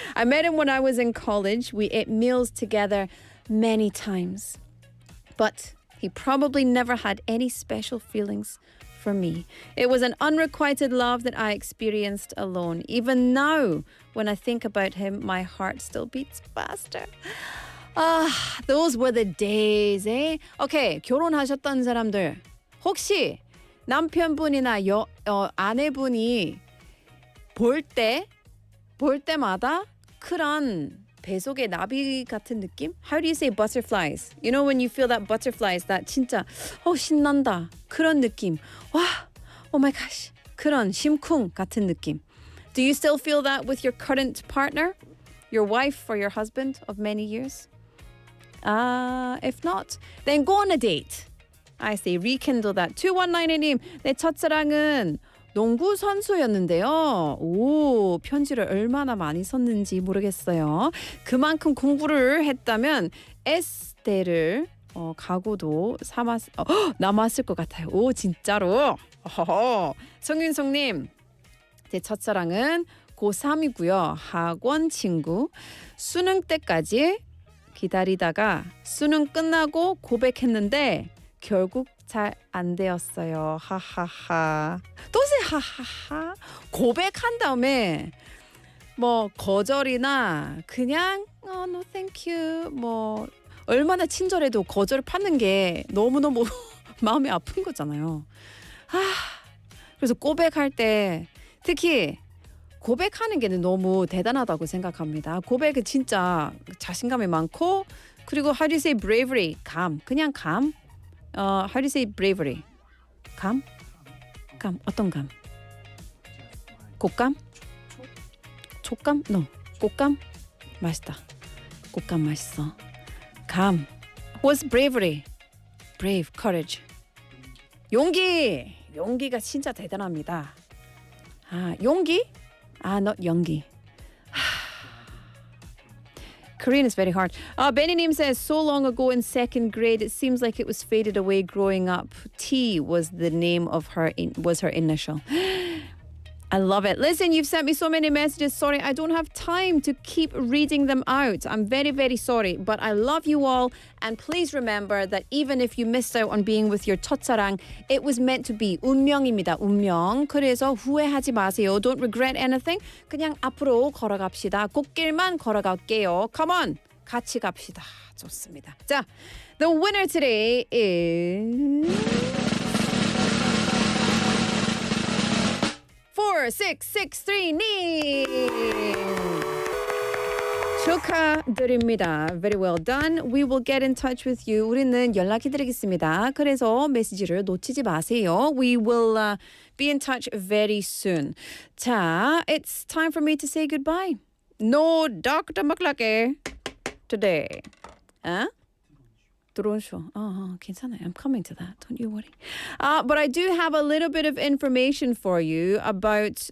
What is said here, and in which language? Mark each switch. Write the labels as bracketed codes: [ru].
[en] I met him when I was in college. We ate meals together many times. But he probably never had any special feelings for me. It was an unrequited love that I experienced alone. Even now, when I think about him, my heart still beats faster. Those were the days, eh? [ko] Okay, 결혼하셨던 사람들 혹시 남편분이나 아내분이 볼 때마다 그런 배속의 나비 같은 느낌? [en] How do you say butterflies? You know when you feel that butterflies, that 진짜 신난다 그런 느낌. [ko] 와, oh my gosh, 그런 심쿵 같은 느낌. [en] Do you still feel that with your current partner? Your wife or your husband of many years? If not, then go on a date. I say rekindle that. [ko] 2198님, 내 첫사랑은 농구 선수였는데요. 오, 편지를 얼마나 많이 썼는지 모르겠어요. 그만큼 공부를 했다면 S대를 가고도 남았을 것 같아요. 오, 진짜로. 성윤성님, 제 첫사랑은 고3이고요. 학원 친구. 수능 때까지 기다리다가 수능 끝나고 고백했는데 결국 잘 안 되었어요. 하하하. 또세 하하하. 고백한 다음에 뭐 거절이나 그냥 no thank you 뭐 얼마나 친절해도 거절을 받는 게 너무너무 마음이 아픈 거잖아요. 그래서 고백할 때 특히 고백하는 게 너무 대단하다고 생각합니다. 고백은 진짜 자신감이 많고 그리고 how do you say bravery? [en] 그냥 감. How do you say bravery? 감? 어떤 감? 곶감? 촉감? No. 곶감? 맛있다. 곶감 맛있어. 감. What's bravery? Brave, courage. 용기. [ko] 용기가 진짜 대단합니다. 용기? not 연기. [en] Korean is very hard. Benny님 says, so long ago in second grade, it seems like it was faded away growing up. T was the name of her, was her initial. I love it. Listen, you've sent me so many messages. Sorry, I don't have time to keep reading them out. I'm very, very sorry. But I love you all. And please remember that even if you missed out on being with your 첫사랑, it was meant to be. [ko] 운명입니다. 운명. 그래서 후회하지 마세요. [en] Don't regret anything. [ko] 그냥 앞으로 걸어갑시다. 꽃길만 걸어갈게요. Come on. 같이 갑시다. 좋습니다. [en] 자, the winner today is... [ko] 4663님 축하드립니다. Very well done. [en] We will get in touch with you. [ko] 우리는 연락해드리겠습니다. 그래서 메시지를 놓치지 마세요. [en] We will be in touch very soon. 자, it's time for me to say goodbye. No Dr.McLuckie today. 드론 쇼. 괜찮아요. I'm coming to that. Don't you worry. But I do have a little bit of information for you about.